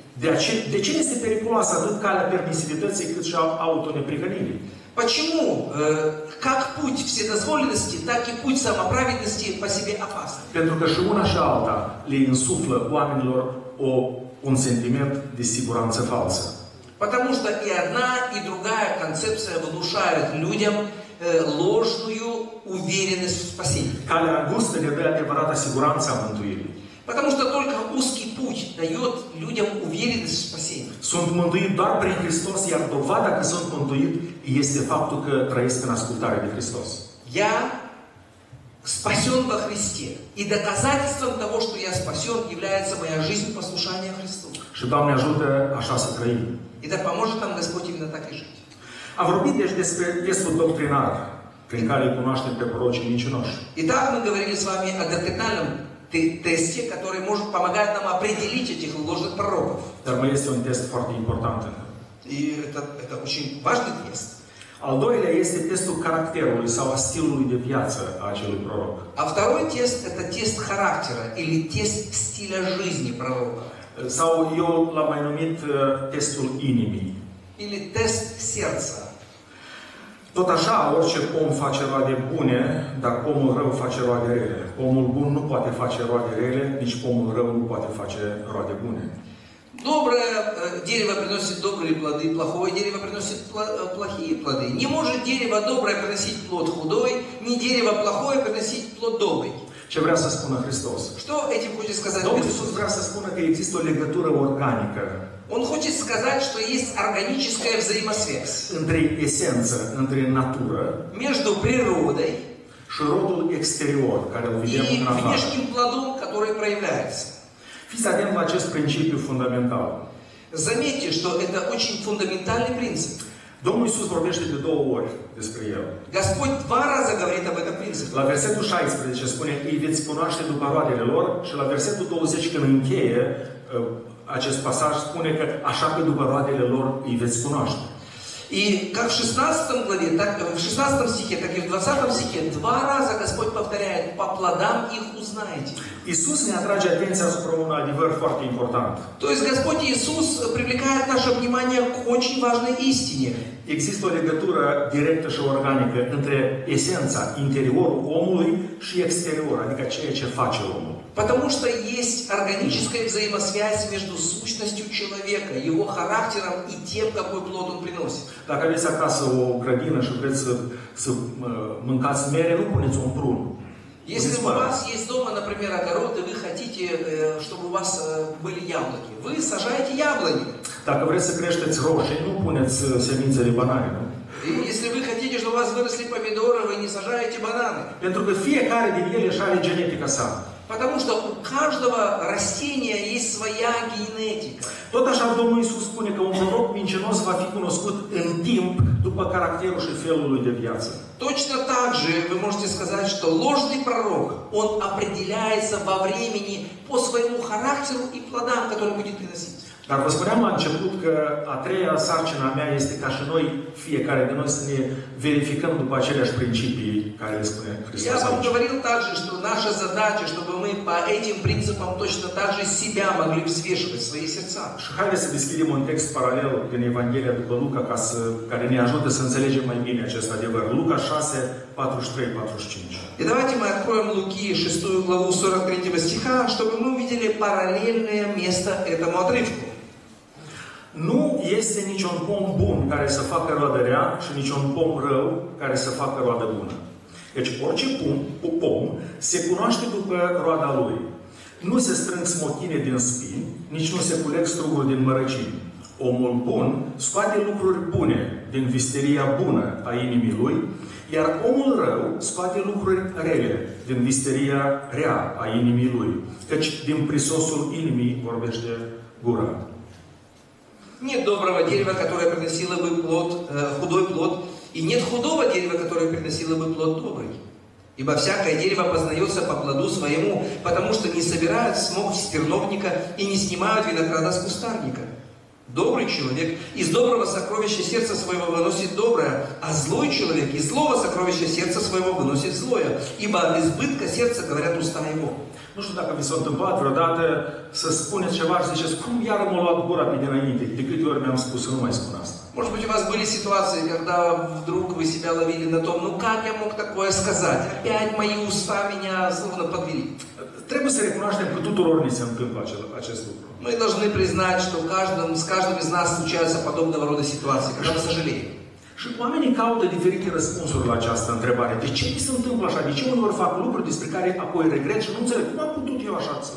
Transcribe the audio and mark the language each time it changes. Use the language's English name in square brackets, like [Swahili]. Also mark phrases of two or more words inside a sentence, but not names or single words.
[Romanian] De ce este periculoasă atât calea permisivității cât și a autoneprihănirii? [Russian] Почему как путь вседозволенности, так и путь самоправедности по себе опасны? [Romanian] Pentru că și una și alta le insuflă oamenilor un sentiment de siguranță falsă. [Russian] Потому что и одна, и другая концепция внушают людям ложную уверенность в спасении. [Romanian] Calea îngustă le dă adevărata siguranță a mântuirii. [Russian] Потому что только узкий путь дает людям уверенность в спасении. [Romanian] Sunt mântuit doar prin Hristos, iar dovada că sunt mântuit este faptul că trăiesc în ascultare de Hristos. [Russian] Я спасен во Христе. И доказательством того, что я спасен, является моя жизнь послушания Христу. [Romanian] Și Doamne ajută așa să trăim. [Russian] И да поможет нам Господь именно так и жить. [Romanian] Am vorbit deci despre testul doctrinar prin care îi cunoaștem pe prorocii mincinoși. [Russian] Итак, мы говорили с вами о доктринальном тесте, который помогает нам определить этих ложных пророков. [Romanian] Dar mai este un test foarte important încă. [Russian] И это очень важный тест. [Romanian] Al doilea este testul caracterului sau a stilului de viață a acelui proroc. [Russian] А второй тест – это тест характера или тест стиля жизни пророка. [Romanian] Sau eu l-am mai numit testul inimii. [Russian] Или тест сердца. [Romanian] Tot așa, orice om face roade bune, dar pomul rău face roade rele. Pomul bun nu poate face roade rele, nici pomul rău nu poate face roade bune. [Russian] Доброе дерево приносит добрые плоды, плохое дерево приносит плохие плоды. Не может дерево доброе приносить плод худой, ни дерево плохое приносить плод добрый. [Romanian] Ce vrea să spună Hristos? [Russian] Что этим хочет сказать Domnul Иисус? [Romanian] Iisus vrea să spună că există o legătură organică Он [Russian] хочет сказать, что есть органическая взаимосвязь [Romanian] între esență, între natură [Russian] между природой [Romanian] și rodul exterior, care îl vedem [Russian] и [Romanian] în afară. [Russian] внешним плодом, который проявляется. [Romanian] Fiți atent la acest principiu fundamental. [Russian] Заметьте, что это очень фундаментальный принцип. [Romanian] Domnul Iisus vorbește de 2 ori despre el. [Russian] Господь 2 раза говорит об этом принципе. [Romanian] La versetul 16 spune, îi veți cunoaște după roadele lor, și la versetul 20, când încheie acest pasaj, spune că așa că după roadele lor îi veți cunoaște. [Russian] И как в 16 главе, так в 16 стихе, так и в 20 стихе 2 раза Господь повторяет: по плодам их узнаете. [Romanian] Iisus ne atrage atenția asupra unui adevăr foarte important. [Russian] То есть Господь Иисус привлекает наше внимание к очень важной истине. [Romanian] Există o legătură directă și organică între esența, interiorul omului și exterior, adică ceea ce face omul. [Russian] Потому что есть органическая взаимосвязь между сущностью человека, его характером и тем, какой плод он приносит. [Romanian] Dacă aveți acasă o grădină și vreți să mâncați mere, nu puneți un prun. [Russian] Если у вас есть дома, например, огород, и вы хотите, чтобы у вас были яблоки, вы сажаете яблони. [Romanian] Dacă vreți să creșteți roșii, nu puneți semințe de banane, nu? [Russian] И если вы хотите, чтобы у вас выросли помидоры, вы не сажаете бананы. [Romanian] Pentru că fiecare din ele își are genetica sa. [Russian] Потому что у каждого растения есть своя генетика. [Romanian] Tot așa Domnul Iisus spune că un proroc mincinos va fi cunoscut în timp după caracterul și felul lui de viață. [Russian] Точно так же вы можете сказать, что ложный пророк, он определяется во времени по своему характеру и плодам, которые будет приносить. [Romanian] Dar vă spuneam la început că a treia sarcină a mea este ca și noi, fiecare de noi, să ne verificăm după aceleași principii care le spune Hristos. [Russian] Я вам говорил также, что наша задача, чтобы мы по этим принципам точно так же себя могли взвешивать, свои сердца. [Romanian] Și haideți să deschidem un text paralel din Evanghelia după Luca, care ne ajută să înțelegem mai bine acest adevăr. Luca 6, 43-45. [Russian] И давайте мы откроем Луки 6 главу 43 стиха, чтобы мы увидели параллельное место этому отрывку. [Romanian] Nu este niciun pom bun care să facă roadă rea și niciun pom rău care să facă roadă bună. Deci orice pom se cunoaște după roada lui. Nu se strâng smochine din spini, nici nu se culeg struguri din mărăcini. Omul bun scoate lucruri bune din visteria bună a inimii lui, iar omul rău scoate lucruri rele din visteria rea a inimii lui. Căci din prisosul inimii vorbește gura. [Russian] Нет доброго дерева, которое приносило бы худой плод, и нет худого дерева, которое приносило бы плод добрый. Ибо всякое дерево познается по плоду своему, потому что не собирают смог с терновника и не снимают винограда с кустарника. Добрый человек из доброго сокровища сердца своего выносит доброе, а злой человек из злого сокровища сердца своего выносит злое, ибо от избытка сердца говорят уста его. [Romanian] Nu știu dacă vi s-a întâmplat vreodată să spuneți ceva și ziceți, cum iar m-a luat gura pe dinainte? De câte ori mi-am spus să nu mai spun asta? [Russian] Может быть, у вас были ситуации, когда вдруг вы себя ловили на том, ну как я мог такое сказать? Опять мои уста меня словно подвели. [Romanian] Trebuie să recunoaștem că tuturor ni se întâmplă acest lucru. [Russian] Мы должны признать, что с каждым из нас случаются подобного рода ситуации, когда мы сожалеем. [Romanian] Și oamenii caută diferite răspunsuri la această întrebare. De ce mi se întâmplă așa? De ce uneori fac lucruri despre care apoi regret și nu înțeleg cum am putut eu așa să...